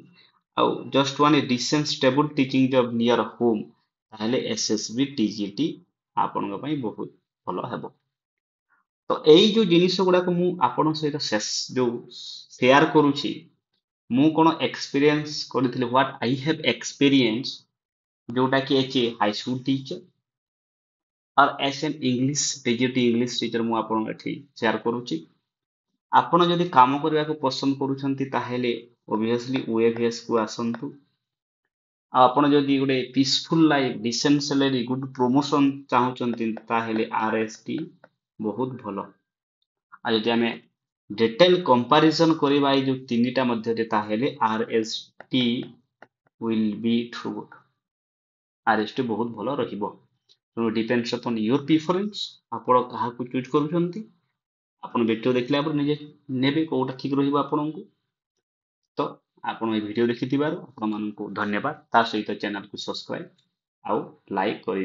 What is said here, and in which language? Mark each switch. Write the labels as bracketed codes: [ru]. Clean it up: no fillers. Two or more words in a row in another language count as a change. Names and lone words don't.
[or] ଆଉ [en] just one decent stable teaching job near home, [or] ତାହେଲେ SSB TGT ଆପଣଙ୍କ ପାଇଁ ବହୁତ ଭଲ ହେବ। ତ ଏଇ ଯୋଉ ଜିନିଷ ଗୁଡାକ ମୁଁ ଆପଣଙ୍କ ସହିତ ଯୋଉ ସେୟାର କରୁଛି, ମୁଁ କଣ ଏକ୍ସପିରିଏନ୍ସ କରିଥିଲି, [en] what I have experience, [or] ଯୋଉଟା କି [en] H A high school teacher [or] और [en] S N English TGT English teacher [or] ମୁଁ ଆପଣଙ୍କୁ ଏଠି ସେୟାର କରୁଛି। ଆପଣ ଯଦି କାମ କରିବାକୁ ପସନ୍ଦ କରୁଛନ୍ତି, ତାହେଲେ obviously OAVS କୁ ଆସନ୍ତୁ। ଆଉ ଆପଣ ଯଦି ଗୋଟେ [en] peaceful life, decent salary, good promotion [or] ଚାହୁଁଛନ୍ତି, ତାହେଲେ RST ବହୁତ ଭଲ। ଆଉ ଯଦି ଆମେ [en] detail comparison [or] କରିବା ଏଇ ଯୋଉ ତିନିଟା ମଧ୍ୟରେ, ତାହେଲେ RST [en] will be true good, [or] RST ବହୁତ ଭଲ ରହିବ। ତେଣୁ [en] depends upon your preference, [or] ଆପଣ କାହାକୁ ଚୁଜ୍ କରୁଛନ୍ତି। ଆପଣ ଭିଡ଼ିଓ ଦେଖିଲା ପରେ ନିଜେ ନେବେ କୋଉଟା ଠିକ ରହିବ ଆପଣଙ୍କୁ। ତ ଆପଣ এই ଭିଡ଼ିଓ ଦେଖିଥିବାରୁ ଆପଣମାନଙ୍କୁ ଧନ୍ୟବାଦ। ତା ସହିତ ଚ୍ୟାନେଲକୁ ସବସ୍କ୍ରାଇବ ଆଉ ଲାଇକ୍ କରି